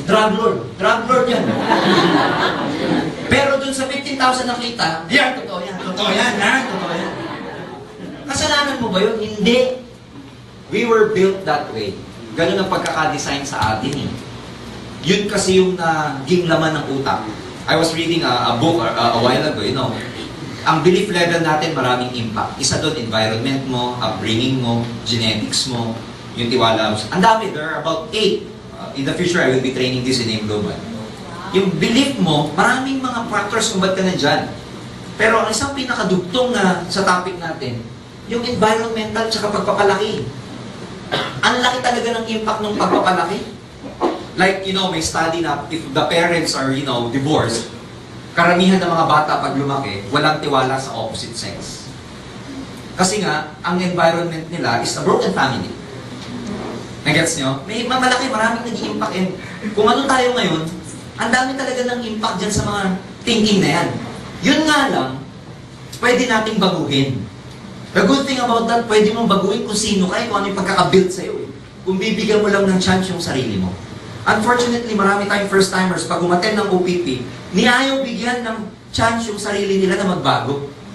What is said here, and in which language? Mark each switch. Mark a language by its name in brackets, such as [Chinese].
[Filipino] Drug lord. Drug lord yan. Pero dun sa 15,000 nakita, yan, totoo yan. Totoo yan. Kasalanan mo ba yun? Hindi. [English] We were built that way. [Filipino] Ganun ang pagkakadesign sa atin eh. Yun kasi yung naging laman ng utak. [English] I was reading a book a while ago, [Filipino] ang belief level natin maraming impact. Isa doon, environment mo, upbringing mo, genetics mo, yung tiwala mo. Ang dami, [English] there are about 8. In the future, I will be training this in AIM Global. [Filipino] Yung belief mo, maraming mga factors kung ba't ka nandyan. Pero ang isang pinakadugtong na sa topic natin, yung environmental tsaka pagpapalaki. Ang laki talaga ng impact ng pagpapalaki. Like, may study na [English] if the parents are, divorced, [Filipino] karamihan ng mga bata pag lumaki, walang tiwala sa opposite sex. Kasi nga, ang environment nila [English] is a broken family. [Filipino] Nagets nyo? May maraming nag-i-impact. And kung ano tayo ngayon, ang dami talaga ng impact dyan sa mga thinking na yan. Yun nga lang, pwede nating baguhin. [English] The good thing about that, [Filipino] pwede mong baguhin kung sino ka, kung ano yung pagkakabuild sa'yo. Kung bibigyan mo lang ng chance yung sarili mo. Unfortunately, marami tayong first-timers, pag umattend ng OPP, niayaw bigyan ng chance yung sarili nila na magbago.